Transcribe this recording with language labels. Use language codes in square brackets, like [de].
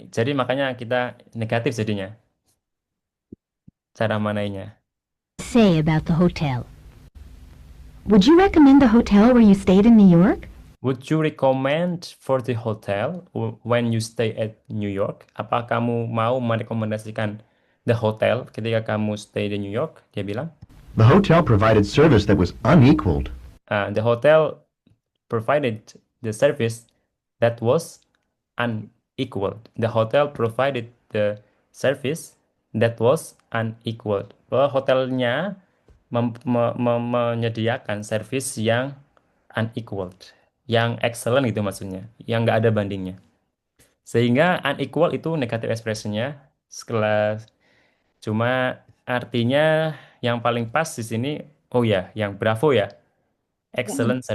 [id] Jadi makanya kita negatif jadinya cara manainya. [en] Say about the hotel. Would you recommend the hotel where you stayed in New York? Would you recommend for the hotel when you stay at New York? [id] Apa kamu mau merekomendasikan [en] the hotel [id] ketika kamu stay di New York? Dia bilang, [en] The hotel provided service that was unequaled. The hotel provided the service that was unequaled. The hotel provided the service that was unequaled. [id] Bahwa hotelnya menyediakan service yang unequaled, yang excellent gitu maksudnya, yang nggak ada bandingnya. Sehingga unequal itu negatif ekspresinya, sekelas cuma artinya yang paling pas di sini, oh ya, yang bravo ya, excellent